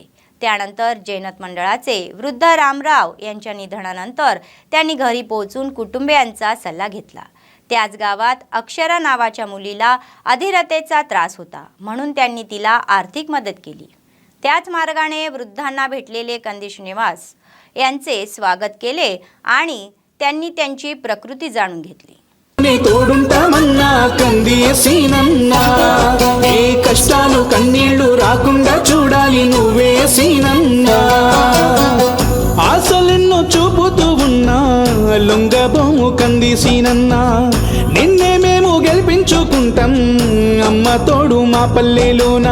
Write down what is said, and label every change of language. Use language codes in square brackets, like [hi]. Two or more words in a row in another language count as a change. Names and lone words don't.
[mr] त्यानंतर जैनत मंडळाचे वृद्ध रामराव यांच्या निधनानंतर त्यांनी घरी पोहोचून कुटुंबियांचा सल्ला घेतला. त्याच गावात अक्षरा नावाच्या मुलीला अधीरतेचा त्रास होता, म्हणून त्यांनी तिला आर्थिक मदत केली. त्याच मार्गाने वृद्धांना भेटलेले कंदी श्रीनिवास यांचे स्वागत केले आणि त्यांनी त्यांची प्रकृती जाणून घेतली. [te] తోడుంటామన్నా కంది సీనన్నా, ఏ కష్టాలు కన్నీళ్లు రాకుండా చూడాలి నువ్వే సీనన్నా. ఆశలెన్నో చూపుతూ ఉన్నా లొంగబోము కంది సీనన్నా, నిన్నే మేము గెలిపించుకుంటాం అమ్మ తోడు మా పల్లెలోనా.